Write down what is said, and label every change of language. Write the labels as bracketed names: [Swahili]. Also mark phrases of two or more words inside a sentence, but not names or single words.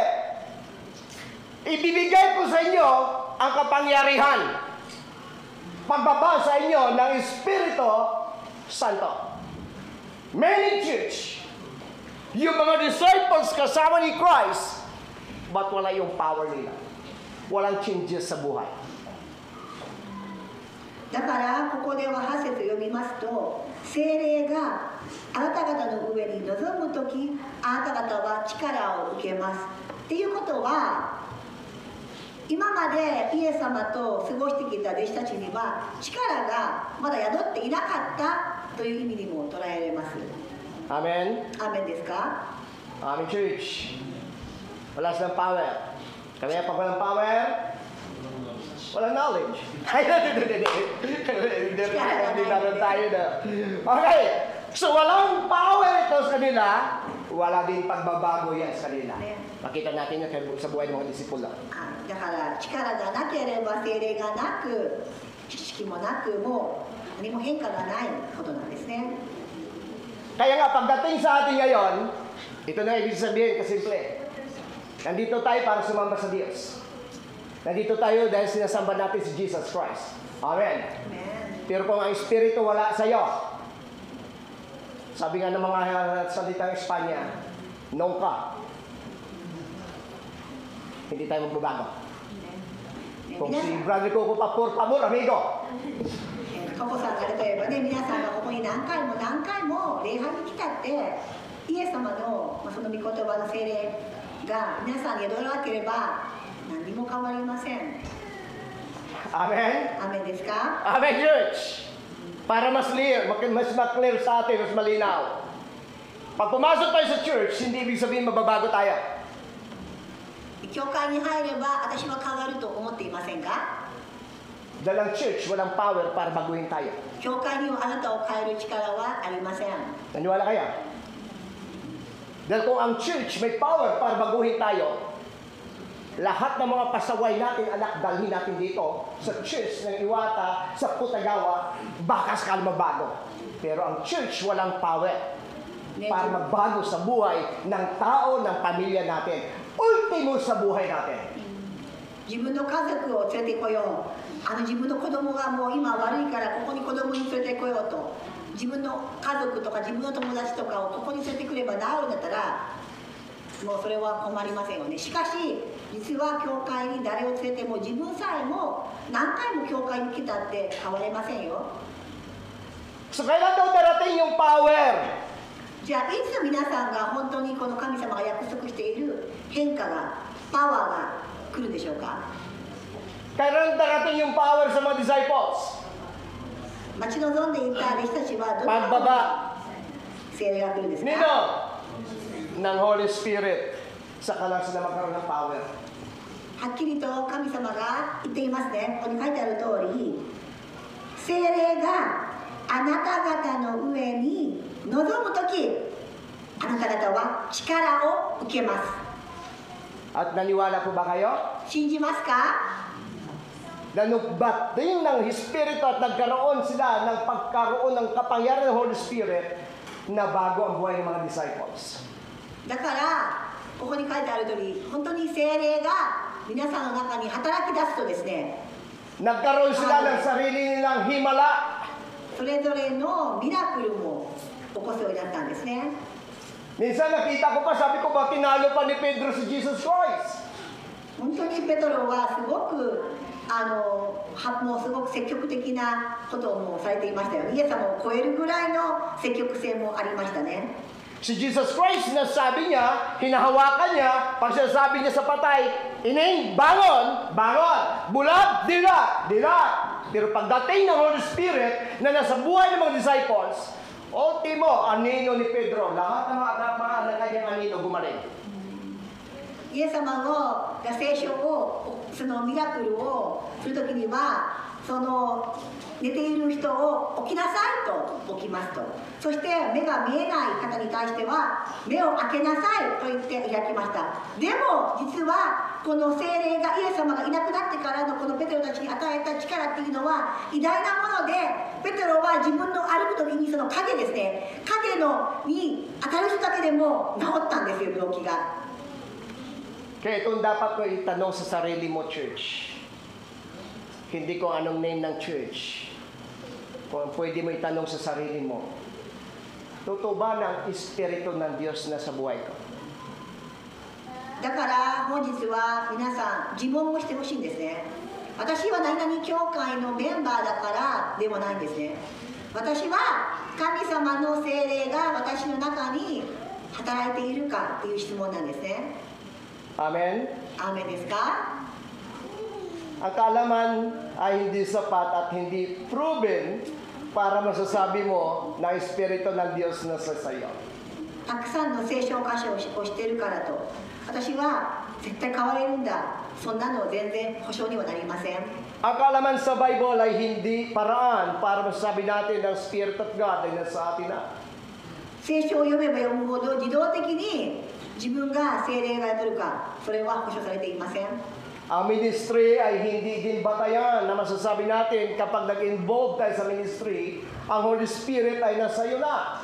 [Filipino] Ibibigay ko sa inyo ang kapangyarihan. Pagbaba sa inyo ng Espiritu Santo. [English] Many church, [Filipino] yung mga disciples kasama ni Christ, but wala yung power nila. Walang changes sa buhay. [Japanese] だからここでは8節読みますと、聖霊があなた方の上に臨むとき、あなた方は力を受けますっていうことは、今までイエス様と過ごしてきた弟子たちには力がまだ宿っていなかったという意味にも捉えられます。 [Filipino] Amen? [Japanese] アーメンですか？ [Filipino] Amen, church. Wala silang power. Kaya pag walang power, walang knowledge. Hindi naman tayo na. Okay. So, walang power ito sa kanila. Wala din pagbabago yan sa kanila. Makita natin yan sa buhay ng mga disipulo. [Japanese] だから力がなければ聖霊がなく、知識もなく、もう何も変化がないことなんですね。 [Filipino] Kaya nga, pagdating sa atin ngayon, ito na ibig sabihin kasimple. Nandito tayo para sumamba sa Diyos. Nandito tayo dahil sinasamba natin si Jesus Christ. Amen. Pero kung ang Espiritu wala sa iyo, sabi nga ng mga salitang Espanya, nunca. Hindi tayo magbabago. Kung si Brother Coco pa, [Spanish] por favor, amigo. [Japanese] ココさんが例えばね、皆さんがここに何回も何回も礼拝に来たって、イエス様のその御言葉の聖霊が皆さんに宿らなければ何も変わりません。 [Filipino] Amen? [Japanese] アーメンですか？ [Filipino] Amen, church. Para mas clear, mas clear sa atin, mas malinaw. Pag pumasok tayo sa church, hindi ibig sabihin mababago tayo. [Japanese] 教会に入れば私は変わると思っていませんか？ [Filipino] Dahil ang church, walang power para baguhin tayo. [Japanese] 教会にはあなたを変える力はありません。 [Filipino] Naniwala kaya? Dahil kung ang church may power para baguhin tayo, lahat ng mga pasaway natin, anak, dalhin natin dito sa church ng Iwata, sa Putagawa, baka sakali mabago. Pero ang church walang power para magbago sa buhay ng tao, ng pamilya natin. Ultimo sa buhay natin. [Japanese] 自分の家族を連れてこよう。自分の子供がもう今悪いからここに子供に連れてこようと。自分の家族とか自分の友達とかをここに連れてくれば治るんだったらもうそれは困りませんよね。しかし実は教会に誰を連れても自分さえも何回も教会に来たって変われませんよ。 [Filipino] So kailan daw darating yung power? [Japanese] じゃあいつ皆さんが本当にこの神様が約束している変化がパワーが来るでしょうか。 [Filipino] Kailan darating yung power sa mga disciples? [Japanese] 待ち望んでいた弟子たちはどのように [Filipino] Pagbaba [Japanese] 聖霊が来るんですか。 [Filipino] nino ng [English] Holy Spirit. [Filipino] Saka lang sila magkaroon ng power. [Japanese] はっきりと神様が言っていますね。ここに書いてある通り、聖霊があなた方の上に臨むとき、あなた方は力を受けます。 [Filipino] At naniwala po ba kayo? [Japanese] 信じますか。 [Filipino] Na nung bating ng Espiritu at nagkaroon sila ng pagkaroon ng kapangyarihan ng [English] Holy Spirit, [Filipino] na bago ang buhay ng mga disciples. [Japanese] だからここに書いてある通り、本当に聖霊が皆さんの中に働き出すとですね、 [Filipino] Nagkaroon sila ng sarili nilang himala. [Japanese] それぞれのミラクルも起こすようになったんですね。 [Filipino] Minsan nakita ko pa, sabi ko ba, tinalo pa ni Pedro si Jesus Christ. [Japanese] 本当にペトロはすごくもうすごく積極的なことをもうされていましたよ。イエス様を超えるぐらいの積極性もありましたね。 [Filipino] Si Jesus Christ, sinasabi niya, hinahawakan niya, pag sinasabi niya sa patay, Ining, bangon, bangon, bulag, dilag, dilag. Pero pagdating ng [English] Holy Spirit [Filipino] na nasa buhay ng mga disciples, o timo, anino ni Pedro, lahat ng mga kanyang anino gumaling. [Japanese] イエス様が聖書をそのミラクルをするときにはその寝ている人を起きなさいと起きますと、そして目が見えない方に対しては目を開けなさいと言って開きました。でも実はこの聖霊がイエス様がいなくなってからのこのペテロたちに与えた力っていうのは偉大なもので、ペテロは自分の歩くときにその影ですね、影のに当たる人だけでも治ったんですよ、病気が。 [Filipino] Kaya itong dapat ko itanong sa sarili mo, church. Hindi ko anong name ng church. Kung pwede mo itanong sa sarili mo, totoo ba ng Espiritu ng Diyos na sa buhay ko? [Japanese] だから本日は皆さん自問をしてほしいんですね。私は何々教会のメンバーだからでもないんですね。私は神様の聖霊が私の中に働いているかという質問なんですね。 [Filipino] Amen? [Japanese] アーメンですか？ [Filipino] Ang kaalaman ay hindi sapat at hindi proven para masasabi mo na Espiritu ng Diyos na sa sayo. [Japanese] たくさんの聖書箇所をしているからと私は絶対変われるんだ、そんなの全然保証にはなりません。 [Filipino] Ang kaalaman sa Bible ay hindi paraan para masasabi natin na [English] Spirit of God [Filipino] ay nasa atin na. [Japanese] 聖書を読めば読むほど自動的に自分が聖霊が宿るか、それは保証されていません。 [Filipino] Ang ministry ay hindi din batayan na masasabi natin kapag nag-involve tayo sa ministry, ang [English] Holy Spirit [Filipino] ay nasa iyo na.